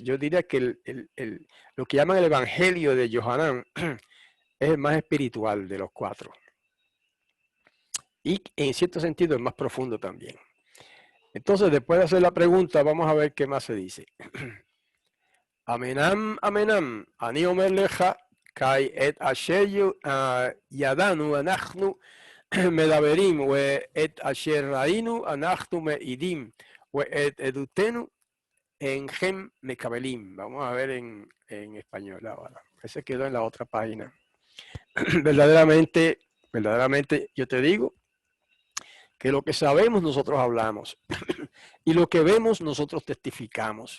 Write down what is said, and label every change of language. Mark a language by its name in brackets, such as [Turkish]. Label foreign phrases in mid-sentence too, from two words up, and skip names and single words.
[Spanish] Yo diría que lo que llaman el Evangelio de Yohanan es el más espiritual de los cuatro. Y en cierto sentido el más profundo también. Entonces, después de hacer la pregunta, vamos a ver qué más se dice. [Hebrew] אמנם, אמנם, אני אומר לך, כי את אשר ידענו אנחנו מדברים, ואת אשר ראינו אנחנו מעידים, ואת עדותנו אינכם מקבלים. [Spanish] Vamos a ver en español ahora. Ese quedó en la otra página. verdaderamente, yo te digo que lo que sabemos nosotros hablamos y lo que vemos nosotros testificamos.